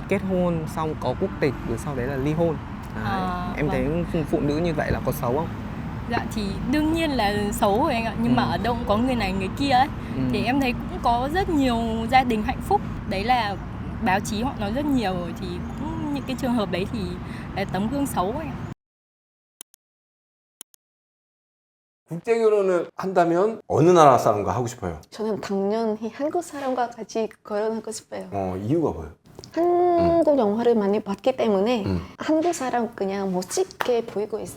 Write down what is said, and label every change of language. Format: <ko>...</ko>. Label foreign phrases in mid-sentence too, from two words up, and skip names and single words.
<vi>Kết hôn xong có quốc tịch rồi sau đấy là ly hôn. Em thấy phụ nữ như vậy là có xấu không? Dạ thì đương nhiên là xấu rồi anh ạ. Nhưng mà ở đâu cũng có người này người kia ấy. Thì em thấy cũng có rất nhiều gia đình hạnh phúc. Đấy là báo chí họ nói rất nhiều rồi. Thì cũng những cái trường hợp đấy thì là tấm gương xấu ấy.</vi> <ko>국제 결혼을 한다면 어느 나라 사람과 하고 싶어요? 저는 당연히 한국 사람과 같이 결혼하고 싶어요. 이유가 뭐예요? 한국 영화를 많이 봤기 때문에 한국 사람 그냥 멋지게 보이고 있어요.</ko>